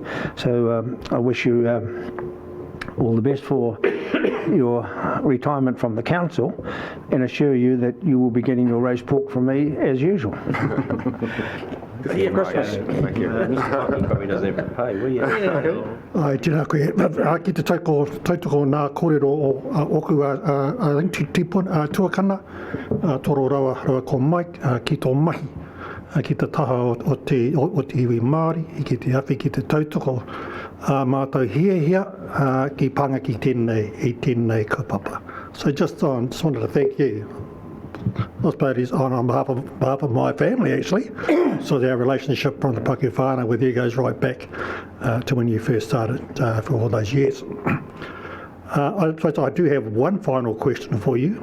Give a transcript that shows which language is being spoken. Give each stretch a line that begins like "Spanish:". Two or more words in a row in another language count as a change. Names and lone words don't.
English: So I wish you all the best for your retirement from the council, and assure you that you will be getting your roast pork from me as usual. Thank you. Probably doesn't have to pay, will you?
Māori: Ai, tēnā koe. Ki te tautoko nā kōrero o oku tuakana, toro rawa ko Mike, ki tō mahi, ki te taha o te iwi Māori, ki te awhi, ki te tautoko, mātou hia, ki panga ki tēnei kaupapa.
English: So just wanted to thank you. I suppose it's on behalf of my family, actually. So our relationship from the Paku Whānau with you goes right back to when you first started for all those years. I do have one final question for you.